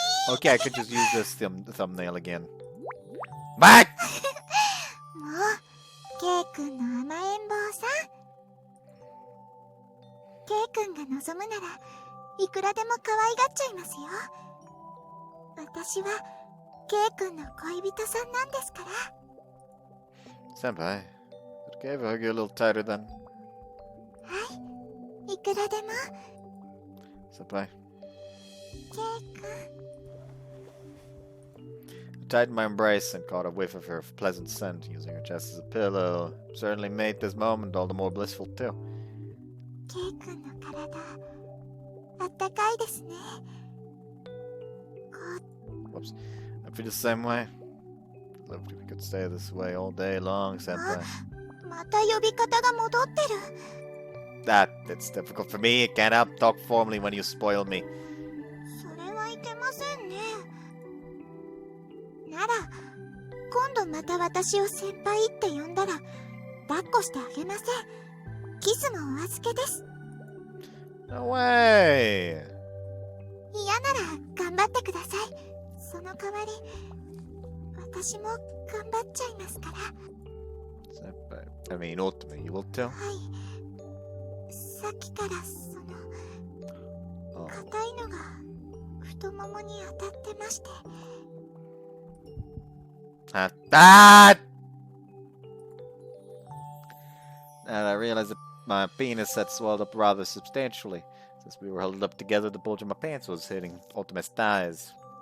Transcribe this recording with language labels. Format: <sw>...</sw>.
<en>Okay, I could just use this thumbnail again. What?</en> <ja>もう、ケイ君の甘えん坊さん。ケイ君が望むならいくらでも可愛がっちゃいますよ。私はケイ君の恋人さんなんですから。</ja> <en>Senpai, okay, if I hug you a little tighter then.</en> <ja>はい、いくらでも。 Senpai. ケイ君。</ja> <en>I tightened my embrace and caught a whiff of her pleasant scent, using her chest as a pillow. Certainly made this moment all the more blissful too.</en> <ja>ケイ君の体、あったかいですね。</ja> <en>Whoops. I feel the same way. Loved if we could stay this way all day long, Senpai.</en> <ja>また呼び方が戻ってる。</ja> <en>It's difficult for me. I can't help talk formally when you spoil me.</en> <ja>それはいけませんね。なら、今度また私を先輩って呼んだら、抱っこしてあげません。キスもお預けです。</ja> <en>No way!</en> <ja>嫌なら頑張ってください。その代わり、私も頑張っちゃいますから。 Senpai.</ja> <en>I mean, Otome, you will too?</en> <ja>はい。さっきから</ja> <en>Oh.</en> <ja>硬いのが太ももに当たってまして。</ja> <en>Now that I realized that my penis had swelled up rather substantially. Since we were huddled up together, the bulge of my pants was hitting Otome's thighs.</en>